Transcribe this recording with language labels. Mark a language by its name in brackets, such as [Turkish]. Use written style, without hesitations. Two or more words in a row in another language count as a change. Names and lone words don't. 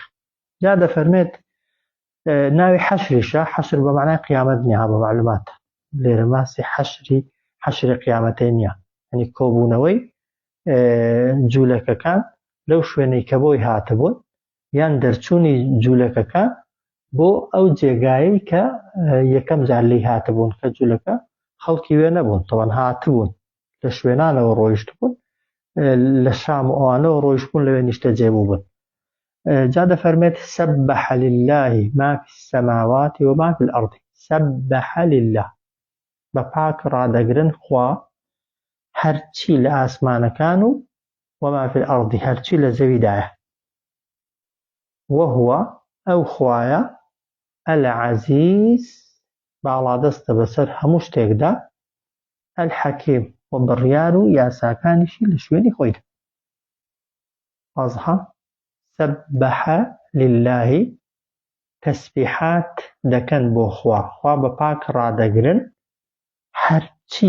[Central Kurdish] جا دەفەرمێت ناوی حەشریشە، حەشر بە معنای قیامەت نییە، بە معلوماتە لێرە ماسی حەشری قیامەتەی نییە، یعنی کۆبوونەوەی جوولەکەکان لەو شوێنەی کە بۆی هاتبوون یان دەرچوونی جوولەکەکان بۆ ئەو جێگایی کە یەکەم جار لی هاتبوون، کە جوولەکە خەڵکی وێ نەبوون، تەوان هاتبوون لە شوێنانەوە ڕۆیشت بوون، لە شام و ئەوانەوە ڕۆیشت بوون لەوێ نیشتە جێبوو بوون. جا دەفەرمێت [Arabic] سەبح لله ما في السماوات وما في الأرض، سەبح لله [Central Kurdish] بە پاک ڕادەگرن خوا هەرچی لە ئاسمانەکان و [Arabic] وما في الأرض [Central Kurdish] هەرچی لە زەویدایە، وهو ئەو خوایە العەزیز باڵادەستە بەسەر هەموو شتێکدا، الحەکیم و بڕیار و یاساکانیشی لە شوێنی خۆیدا. وازحە [Arabic] سەبح لله [Central Kurdish] تەسبیحات دەکەن بۆ خوا بە پاک ڕادەگرن هەرچی